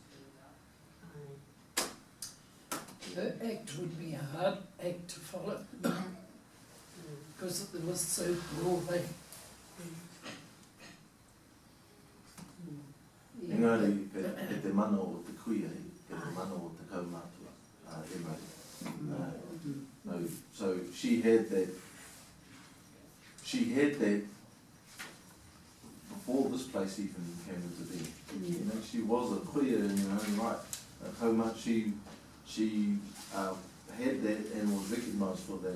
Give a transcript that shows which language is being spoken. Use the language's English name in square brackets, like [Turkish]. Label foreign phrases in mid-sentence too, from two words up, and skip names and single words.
[English] The act would be a hard act to follow, because it was so broad. [Māori] Engari, e te mana o te kuia e te mana o te kaumātua, [English] Emily. No, so she had that before this place even came into being. You know, she was a kuia in her own right. How much she had that and was recognised for that.